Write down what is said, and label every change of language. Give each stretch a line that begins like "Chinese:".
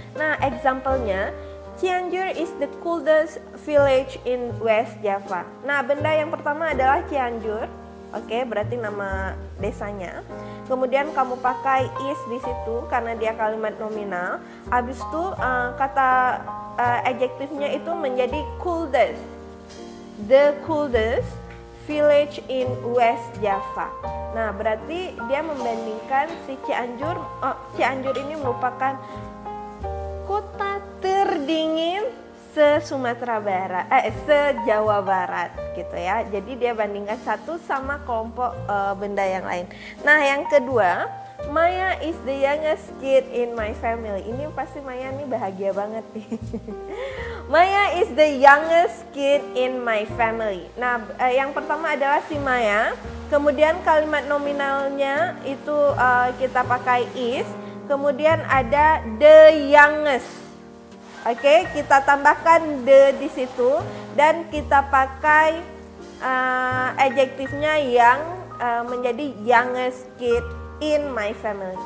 Indonesian: Nah, example-nya,
English: Cianjur is the coolest village in West Java.
Indonesian: Nah, benda yang pertama adalah Cianjur. Oke, berarti nama desanya. Kemudian kamu pakai is di situ karena dia kalimat nominal. Habis itu kata adjektifnya itu menjadi coolest.
English: The coolest village in West Java.
Indonesian: Nah, berarti dia membandingkan si Cianjur. Cianjur ini merupakan kota terdingin se-Sumatera Barat, se-Jawa Barat gitu ya. Jadi dia bandingkan satu sama kelompok benda yang lain. Nah yang kedua,
English: Maya is the youngest kid in my family.
Indonesian: Ini pasti Maya nih bahagia banget nih.
English: Maya is the youngest kid in my family.
Indonesian: Nah yang pertama adalah si Maya. Kemudian kalimat nominalnya itu kita pakai is. Kemudian ada the youngest. Oke, kita tambahkan the di situ dan kita pakai adjektifnya yang menjadi
English: youngest kid in my family.